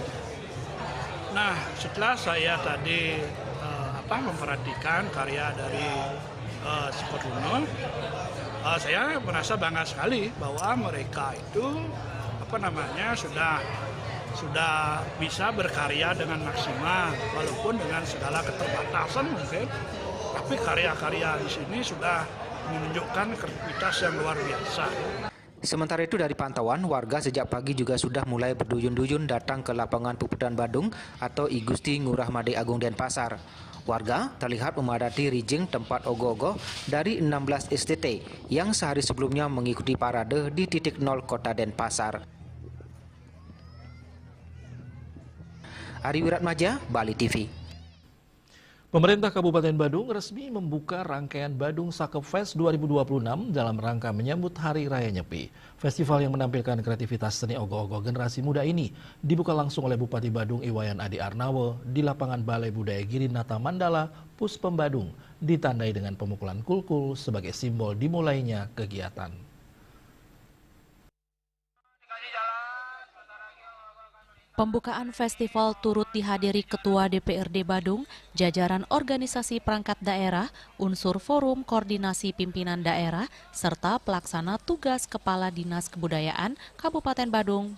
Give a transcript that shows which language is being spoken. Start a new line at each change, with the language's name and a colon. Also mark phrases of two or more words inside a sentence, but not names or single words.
Indonesian: Nah, setelah saya tadi memperhatikan karya dari Seketeruna, saya merasa bangga sekali bahwa mereka itu sudah bisa berkarya dengan maksimal, walaupun dengan segala keterbatasan mungkin, tapi karya-karya di sini sudah menunjukkan kreativitas yang luar biasa. Sementara itu dari pantauan, warga sejak pagi juga sudah mulai berduyun-duyun datang ke lapangan Puputan Badung atau I Gusti Ngurah Made Agung Denpasar. Warga terlihat memadati rijing tempat ogoh-ogoh dari 16 STT yang sehari sebelumnya mengikuti parade di titik 0 Kota Denpasar. Ari Wiratmaja, Bali TV. Pemerintah Kabupaten Badung resmi membuka rangkaian Badung Saka Fest 2026 dalam rangka menyambut Hari Raya Nyepi. Festival yang menampilkan kreativitas seni ogoh-ogoh generasi muda ini dibuka langsung oleh Bupati Badung Iwayan Adi Arnawo di lapangan Balai Budaya Girinata Mandala, Puspem Badung, ditandai dengan pemukulan kulkul sebagai simbol dimulainya kegiatan. Pembukaan festival turut dihadiri Ketua DPRD Badung, jajaran organisasi perangkat daerah, unsur forum koordinasi pimpinan daerah, serta pelaksana tugas Kepala Dinas Kebudayaan Kabupaten Badung.